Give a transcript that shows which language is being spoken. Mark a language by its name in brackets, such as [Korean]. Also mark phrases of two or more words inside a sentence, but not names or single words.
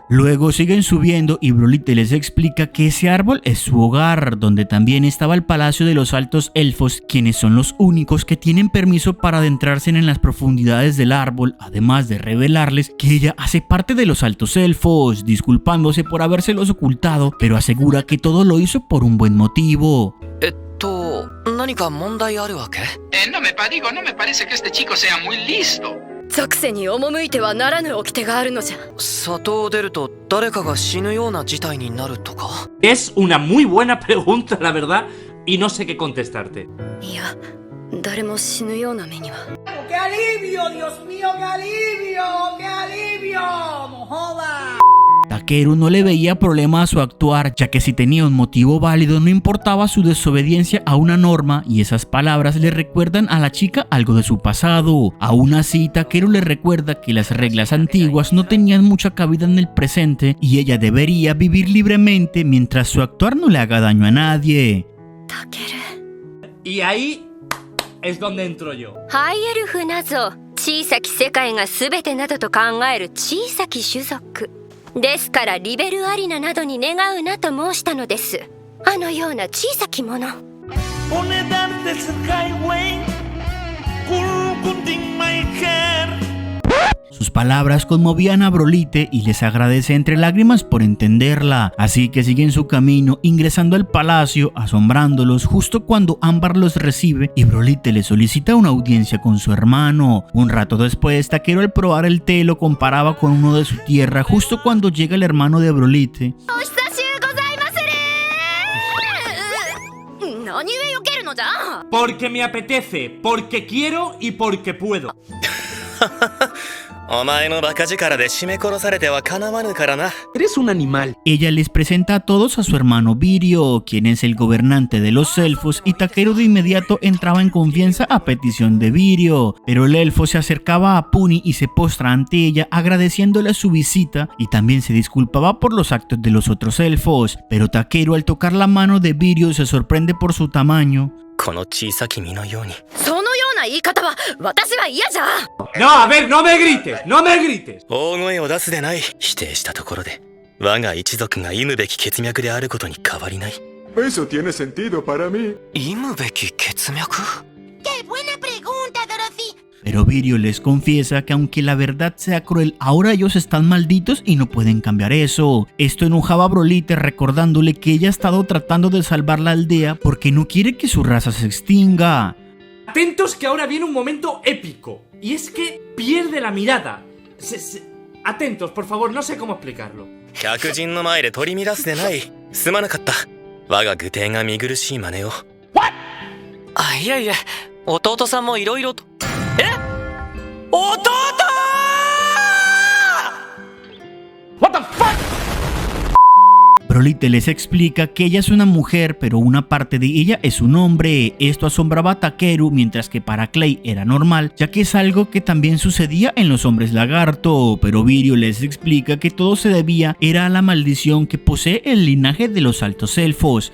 [Spanish] Luego siguen subiendo y Broly les explica que ese árbol es su hogar, donde también estaba el palacio de los altos elfos, quienes son los únicos que tienen permiso para adentrarse en las profundidades del árbol, además de revelarles que ella hace parte de los altos elfos, disculpándose por habérselos ocultado, pero asegura que todo lo hizo por un buen motivo. [Japanese] 何か問題あるわけ? [Spanish] No me parece que este chico sea muy listo. [Japanese] 属性に赴いてはならぬ掟があるのじゃ。里を出ると誰かが死ぬような事態になるとか。 [Spanish] Es una muy buena pregunta, la verdad, y no sé qué contestarte. [Japanese] いや、誰も死ぬような目には。 [Spanish] ¡Qué alivio, Dios mío, qué alivio, qué alivio! ¡No jodas! Takeru no le veía problema a su actuar, ya que si tenía un motivo válido no importaba su desobediencia a una norma, y esas palabras le recuerdan a la chica algo de su pasado. Aún así, Takeru le recuerda que las reglas antiguas no tenían mucha cabida en el presente y ella debería vivir libremente mientras su actuar no le haga daño a nadie. Y ahí es donde entro yo. [Japanese] ハイエルフなぞ、小さき世界が全てなどと考える小さき種族ですから、リベルアリナなどに願うなと申したのです。あのような小さきもの。 [Spanish] Sus palabras conmovían a Brolite y les agradece entre lágrimas por entenderla, así que siguen su camino ingresando al palacio, asombrándolos justo cuando Ámbar los recibe y Brolite le solicita una audiencia con su hermano. Un rato después, Takeru al probar el té lo comparaba con uno de su tierra justo cuando llega el hermano de Brolite. Porque me apetece, porque quiero y porque puedo. [Japanese] お前のバカ力で絞め殺されてはかなわぬからな。 [Spanish] Eres un animal. Ella les presenta a todos a su hermano Virio, quien es el gobernante de los elfos, y Takeru de inmediato entraba en confianza a petición de Virio, pero el elfo se acercaba a Puni y se postra ante ella agradeciéndole su visita y también se disculpaba por los actos de los otros elfos, pero Takeru al tocar la mano de Virio se sorprende por su tamaño. [Japanese] この小さき身のように。そのような言い方は私は嫌じゃ。 [Spanish] No, a ver, no me grites, no me grites. [Japanese] 大声を出すでない。否定したところで我が一族が忌むべき血脈であることに変わりない。 [Spanish] Eso tiene sentido para mí. [Japanese] 忌むべき血脈? [Spanish] ¡Qué buena pregunta, Dorothy! Pero Virio les confiesa que aunque la verdad sea cruel, ahora ellos están malditos y no pueden cambiar eso. Esto enojaba a Brolite, recordándole que ella ha estado tratando de salvar la aldea porque no quiere que su raza se extinga. Atentos que ahora viene un momento épico, y es que pierde la mirada. Atentos, por favor, no sé cómo explicarlo. [Japanese] 客人の前で取り乱すでない。すまなかった。我が愚弟が見苦しい真似を。あ、いやいや、弟さんもいろいろと。え？弟 [English] ！What the fuck? [Spanish] Brolite les explica que ella es una mujer, pero una parte de ella es un hombre. Esto asombraba a Takeru, mientras que para Clay era normal, ya que es algo que también sucedía en los hombres lagarto. Pero Virio les explica que todo se debía era a la maldición que posee el linaje de los altos elfos.